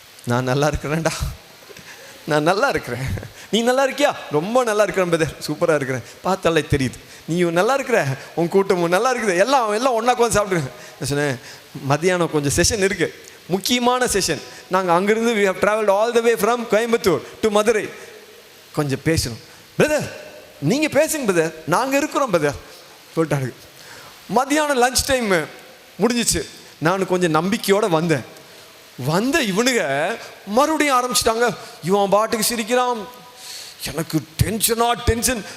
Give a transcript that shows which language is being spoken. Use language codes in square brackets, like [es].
[ta] நான் நல்லா இருக்கிறேன்டா, நான் நல்லா இருக்கிறேன். நீ நல்லா இருக்கியா? ரொம்ப நல்லா இருக்கிறேன் பிரதர், சூப்பராக இருக்கிறேன். பார்த்தாலே தெரியுது நீயும் நல்லா இருக்கிற, உன் கூட்டமும் நல்லா இருக்குது, எல்லாம் ஒன்றா உட்காந்து சாப்பிடுங்க. நான் சொன்னேன், மத்தியானம் கொஞ்சம் செஷன் இருக்குது, முக்கியமான செஷன். நாங்கள் அங்கேருந்து [en] we have traveled all the way from Coimbatore to Madurai. [ta] கொஞ்சம் பேசணும் பிரதர். நீங்கள் பேசுங்க பிரதர், நாங்கள் இருக்கிறோம் பிரதர் சொல்லிட்டாங்க. மத்தியானம் லஞ்ச் டைம் முடிஞ்சிச்சு. நான் கொஞ்சம் நம்பிக்கையோடு வந்த இவனுங்க மறுபடியும் ஆரம்பிச்சிட்டாங்க. இவன் பாட்டுக்கு சிரிக்கிறான். எனக்கு டென்ஷன்.